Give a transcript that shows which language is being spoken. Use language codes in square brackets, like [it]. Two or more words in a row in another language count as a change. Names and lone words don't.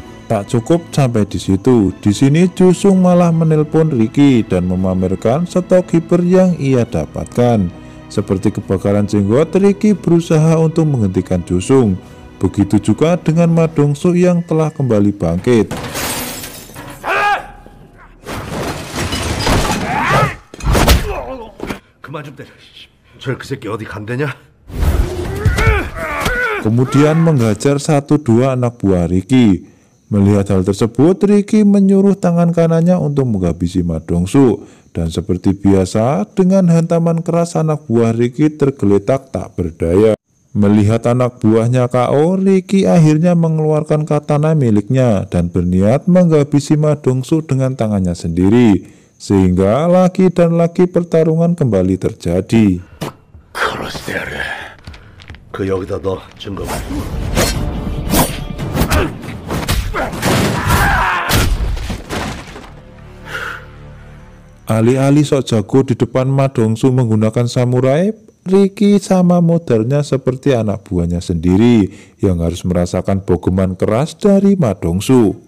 [id] Tak cukup sampai di situ. Di sini Jusung malah menelpon Ricky dan memamerkan stok hiper yang ia dapatkan. Seperti kebakaran jenggot, Ricky berusaha untuk menghentikan Jusung. Begitu juga dengan Madongsu yang telah kembali bangkit. [ko] 그만 좀 때려. 저 그 새끼 어디 간대냐? [id] Kemudian menghajar 1-2 anak buah Ricky. Melihat hal tersebut, Ricky menyuruh tangan kanannya untuk menghabisi Madongsu. Dan seperti biasa, dengan hantaman keras anak buah Ricky tergeletak tak berdaya. Melihat anak buahnya KO, Ricky akhirnya mengeluarkan katana miliknya dan berniat menghabisi Madongsu dengan tangannya sendiri. Sehingga lagi dan lagi pertarungan kembali terjadi. [ko] 그 여기다 너 증거. [id] Alih-alih sok jago di depan Madongsu menggunakan samurai, Ricky sama modalnya seperti anak buahnya sendiri yang harus merasakan bogeman keras dari Madongsu.